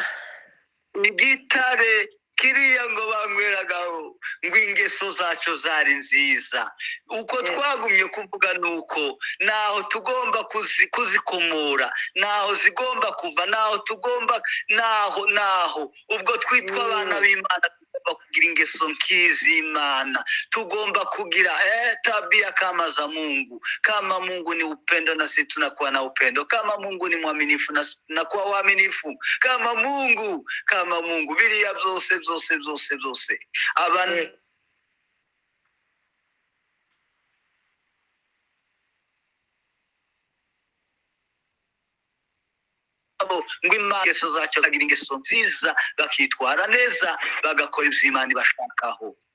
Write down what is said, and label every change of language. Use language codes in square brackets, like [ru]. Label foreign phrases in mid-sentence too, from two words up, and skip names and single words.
[rw] Igitare kiriya ngo banyweragaho, ngo ingeso zacu zari nziza. Uko twagumye kuvuga nuko naho tugomba kuzikomora, naho zigomba kuva, naho ubwo twitwa abana b'Imana tugomba kugira ingeso nk'iz'Imana. Tugomba kugira [sw] tabia kama za Mungu. Kama Mungu ni upendo, na sisi tunakuwa na upendo. Kama Mungu ni mwaminifu, na sisi tunakuwa waaminifu. Kama Mungu [rw] biriya byose abantu ngo Imana ingeso zacu bagira ingeso nziza, bakitwara neza, bagakora ibyo Imana ibashakaho.